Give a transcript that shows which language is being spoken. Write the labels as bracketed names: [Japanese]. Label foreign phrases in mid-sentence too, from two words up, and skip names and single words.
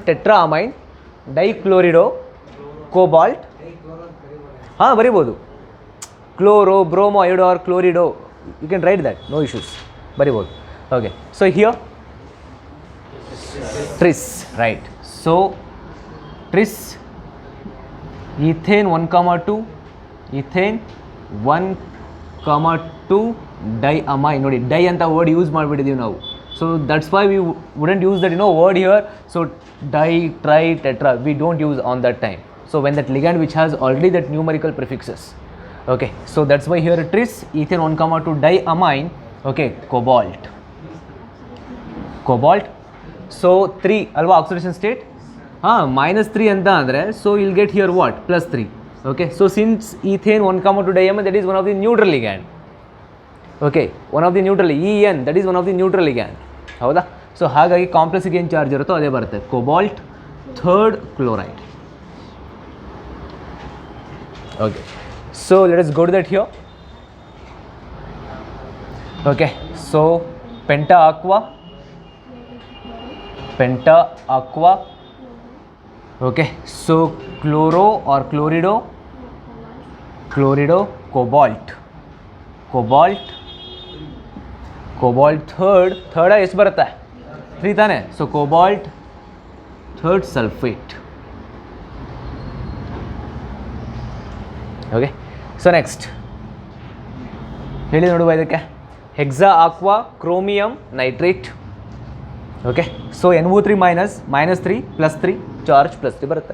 [English] tetra amine dichlorido cobalt, [Kannada] ಹಾಂ ಬರಿಬೋದು. [English] chloro, bromo, iodo or chlorido, you can write that, no issues, ಬರಿಬೋದು. okay, so here tris, right. ಸೊ tris, ethane 1,2, ethane 1,2 diamine. [Kannada] ನೋಡಿ ಡೈ ಅಂತ [English] word use [Kannada] ಮಾಡಿಬಿಟ್ಟಿದ್ದೀವಿ ನಾವು. [English] so that's why we wouldn't use that word here. So di, tri, tetra, we don't use on that time. So when that ligand which has already that numerical prefixes. Okay, so that's why here tris, ethane 1,2 diamine. Okay, cobalt. So 3 alva oxidation state, -3 [Kannada] ಅಂತ ಅಂದ್ರೆ, [English] so you'll get here what, +3. Okay, so since ethane 1,2 diamine, that is one of the neutral ligand. Okay, one of the neutral, En, that is one of the neutral ligand. [Kannada] ಹೌದಾ? ಸೊ ಹಾಗಾಗಿ ಕಾಂಪ್ಲೆಕ್ಸಿಗೆ ಏನು ಚಾರ್ಜ್ ಇರುತ್ತೋ ಅದೇ ಬರುತ್ತೆ. [English] ಕೋಬಾಲ್ಟ್ 3rd chloride. Okay, so let us go to that here. Okay, so penta aqua, okay, so chloro or chlorido, cobalt 3rd [Kannada] ಎಷ್ಟು ಬರುತ್ತೆ? [English] 3 ತಾನೆ. ಸೊ cobalt 3rd sulfate. okay, so next [Kannada] ಹೇಳಿ ನೋಡುವ ಇದಕ್ಕೆ. [English] hexa aqua chromium nitrate. Okay, so NO3 -3 +3 charge +3 ಬರುತ್ತೆ.